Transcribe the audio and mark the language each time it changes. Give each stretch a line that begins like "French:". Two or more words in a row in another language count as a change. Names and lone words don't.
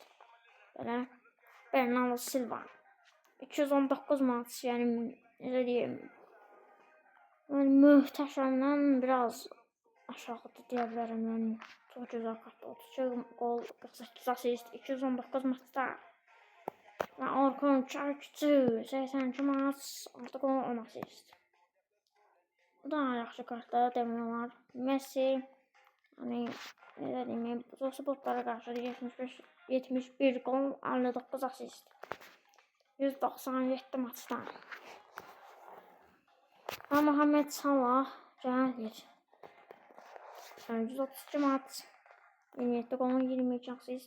Azerbaijani: Belə Bernardo Silva 219 maç yani necə deyim yani möhtəşəmdən biraz aşağıda deyə bilərəm. Yəni çox gözəl kartda 32 gol 48 asist 219 maçda. Və Orkun Çarkçı 82 maç 6 gol 10 asist. Bu da yaxşı kartda demək olar.
Turkish: Messi hani ne diyeyim bu botlara karşı 71 gol 59 asist 197 maçta.
Azerbaijani: Ve Muhammed Salah gəlir. 132 maç 27 gol 22 asist.